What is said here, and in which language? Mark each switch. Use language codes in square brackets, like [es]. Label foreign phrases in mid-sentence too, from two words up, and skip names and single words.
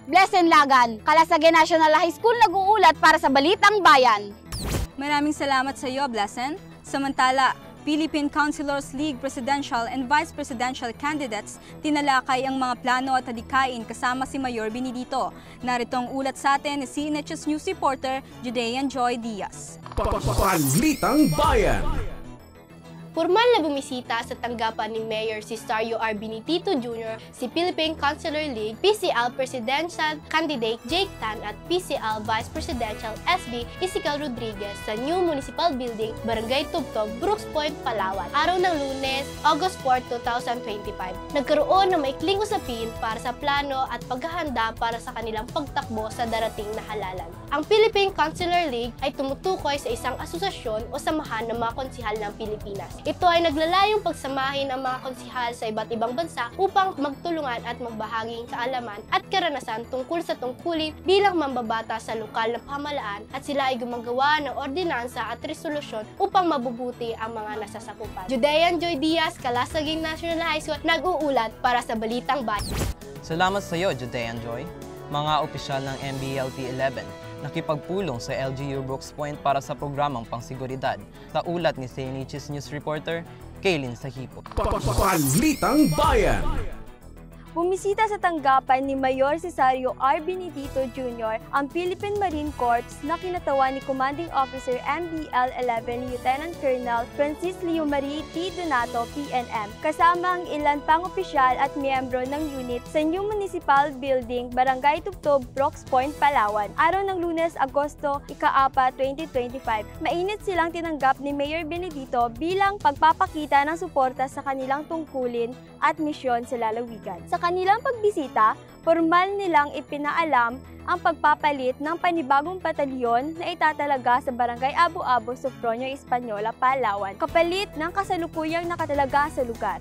[tl] Blessing Lagan, Calasaguean National High School, nag-uulat para sa Balitang Bayan. Maraming salamat sa iyo, Blessing. Samantala, Philippine Councilors League [en] Presidential and Vice Presidential Candidates [tl] tinalakay ang mga plano at adikain kasama si Mayor Benedito. Narito ang ulat sa atin ni CNHS [en] News reporter [tl] Judean Joy Diaz. Balitang Bayan. Formal na bumisita sa tanggapan ni Mayor Cesario R. Benedito Jr. si Philippine Councilor League PCL [en] Presidential Candidate [tl] Jake Tan at PCL [en] Vice Presidential [tl] SB Isikal Rodriguez sa New Municipal Building, Barangay Tubtub, Brooks Point, Palawan. Araw ng Lunes, August 4, 2025. Nagkaroon ng maikling usapin para sa plano at paghahanda para sa kanilang pagtakbo sa darating na halalan. Ang Philippine Councilor League ay tumutukoy sa isang asosasyon o samahan ng mga konsihal ng Pilipinas. Ito ay naglalayong pagsamahin ang mga konsihal sa iba't ibang bansa upang magtulungan at magbahaging kaalaman at karanasan tungkol sa tungkulin bilang mambabata sa lokal na pamahalaan at sila ay gumagawa ng ordinansa at resolusyon upang mabubuti ang mga nasasakupan. Judean Joy Diaz, Calasaguean National High School, nag-uulat para sa Balitang Bayan. Salamat sa iyo, Judean Joy. Mga opisyal ng MBLT 11 nakipagpulong sa LGU Brooks Point para sa programang pangsiguridad. Sa ulat ni CNHS [en] News reporter [tl] Kaylin Sahipo. Balitang Bayan. bumisita sa tanggapan ni Mayor Cesario R. Benedito Jr. ang Philippine Marine Corps na kinatawan ni [en] Commanding Officer [tl] MBL 11 Lieutenant Colonel Francis Leo Marie T. Donato, PNM, kasama ang ilan pang opisyal at miyembro ng unit sa New Municipal Building, Barangay Tubtob, Brooks Point, Palawan. Araw ng Lunes, Agosto 4, 2025. Mainit silang tinanggap ni Mayor Benedito bilang pagpapakita ng suporta sa kanilang tungkulin at misyon sa lalawigan. Sa kanilang pagbisita, formal nilang ipinaalam ang pagpapalit ng panibagong batalyon na itatalaga sa Barangay Abu-Abu, Sofronio, Española, Palawan, kapalit ng kasalukuyang nakatalaga sa lugar.